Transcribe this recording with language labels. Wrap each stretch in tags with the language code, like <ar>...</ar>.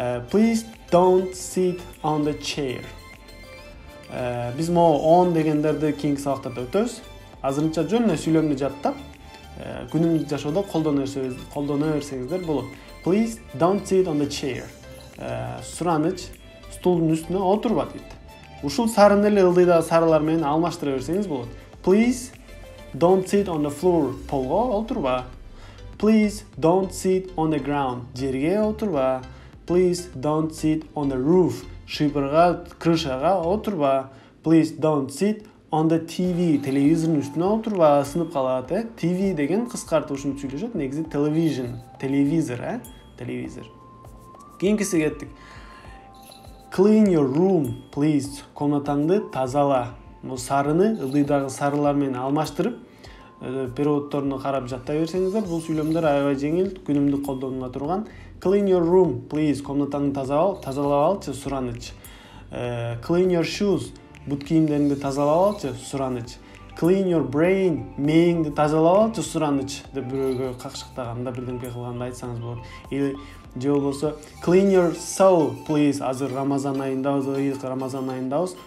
<en>Please don't sit on the chair.</en> <ky>Биз могу on дегендерди кийинки сабактарда өтөбүз. Азырынча жөн эле сүйлөмдү жаттап, күнүмдүк жашоодо колдоно берсеңиздер болот.</ky> <en>Please don't sit on the chair.</en> <ky>Сураныч стулдун үстүнө отурба дейт. Ушул сарыны эле ылдыйдагы сарылар менен алмаштыра берсеңиз болот.</ky> <en>Please don't sit on the floor.</en> <ky>Полго отурба.</ky> <en>Please don't sit on the ground.</en> <ky>Жерге отурба.</ky> <en>Please don't sit on the roof.</en> <ky>Шыйпырга, крышага отурба.</ky> <en>Please don't sit on the TV.</en> <ky>Телевизордун үстүнө отурба, сынып калат, TV деген кыскартылышын сүйлөшөт. Негизи television, телевизор, телевизор. Кийинкиси кеттик.</ky> <en>Clean your room, please.</en> <ky>Комнатаңды тазала. Бул сарыны ылдыйдагы сарылар менен алмаштырып, переводторуна карап жаттай берсеңиздер, бул сүйлөмдөр аябай жеңил, күнүмдүк колдонула турган.</ky> <en>Clean your room, please.</en> <ky>Комнатаңды тазалап алчы, сураныч.</ky> <en>Clean your shoes.</en> <ky>Бут кийимдериңди тазалап алчы, сураныч.</ky> <en>Clean your brain.</en> <ky>Мээңди тазалап алчы, сураныч деп бирөөгө какшыктаганда, бирдемке кылганда айтсаңыз болот. Или же болбосо</ky> <en>clean your soul, please.</en> <ky>Азыр Рамазан айындабыз, ыйык Рамазан айындабыз.</ky>